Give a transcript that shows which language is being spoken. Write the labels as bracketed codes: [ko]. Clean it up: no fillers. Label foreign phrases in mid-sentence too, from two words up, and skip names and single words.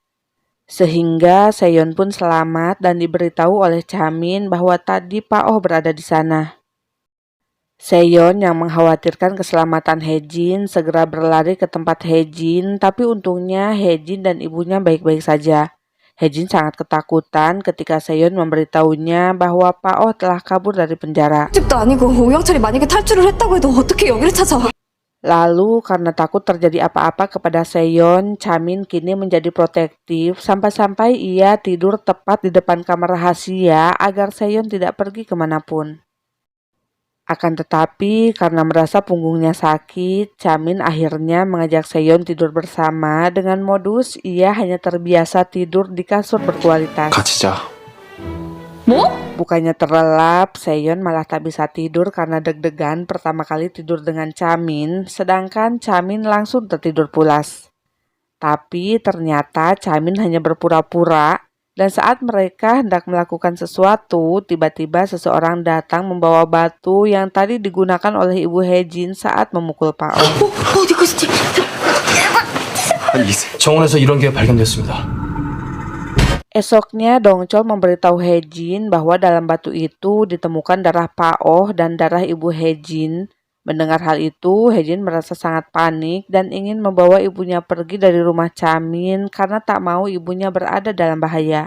[id] Sehingga Seyon pun selamat dan diberitahu oleh Chamin bahwa tadi Pak Oh berada di sana. Seyon yang mengkhawatirkan keselamatan Hejin segera berlari ke tempat Hejin, tapi untungnya Hejin dan ibunya baik-baik saja. Hejin sangat ketakutan ketika Seyon memberitahunya bahwa Pak Oh telah kabur dari penjara. [ko] 집도 아니고 오영철이 만약에 탈출을 했다고 해도 어떻게 여기를 찾아? [id] Lalu karena takut terjadi apa-apa kepada Seyon, Chamin kini menjadi protektif sampai-sampai ia tidur tepat di depan kamar rahasia agar Seyon tidak pergi kemanapun. Akan tetapi karena merasa punggungnya sakit, Chamin akhirnya mengajak Seyon tidur bersama dengan modus ia hanya terbiasa tidur di kasur berkualitas. [ko] 같이 자. 뭐? [id] Bukannya terlelap, Seyon malah tak bisa tidur karena deg-degan pertama kali tidur dengan Chamin, sedangkan Chamin langsung tertidur pulas. Tapi ternyata Chamin hanya berpura-pura, dan saat mereka hendak melakukan sesuatu, tiba-tiba seseorang datang membawa batu yang tadi digunakan oleh Ibu Hejin saat memukul Pak Oh. [ko] 어디 갔지? 정원에서 이런 게 발견됐습니다. [id] Esoknya Dongchol memberitahu Hejin bahwa dalam batu itu ditemukan darah Pak Oh dan darah Ibu Hejin. Mendengar hal itu, Hejin merasa sangat panik dan ingin membawa ibunya pergi dari rumah Chamin karena tak mau ibunya berada dalam bahaya.